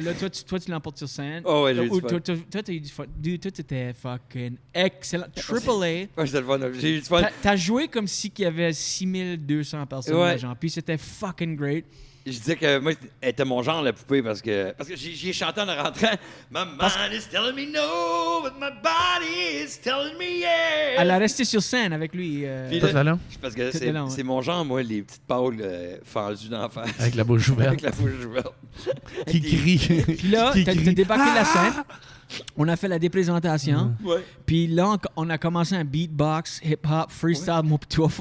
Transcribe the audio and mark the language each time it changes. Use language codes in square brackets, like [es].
[fr] Là, toi, tu l'emportes sur scène. Oh, ouais, j'ai eu du fun. Toi, t'as eu du fun. Dude, toi, t'étais [en] fucking excellent. [fr] Triple A. Ouais, c'était le fun. J'ai eu du fun. T'as joué comme si il y avait 6200 personnes, là, genre. Puis c'était [en] fucking great. [fr] Je disais que moi, elle était mon genre, la poupée, parce que j'y ai chanté en rentrant. [en] My mind is telling me no, but my body is telling me yes. [fr] Elle a resté sur scène avec lui. Parce que c'est mon genre, moi, les petites pâles fendues d'en face. Avec la bouche ouverte. Avec la bouche ouverte. Qui crie. Puis là, t'as débarqué de la scène. On a fait la déprésentation. Puis là, on a commencé un beatbox, hip-hop, freestyle, moi pis toi.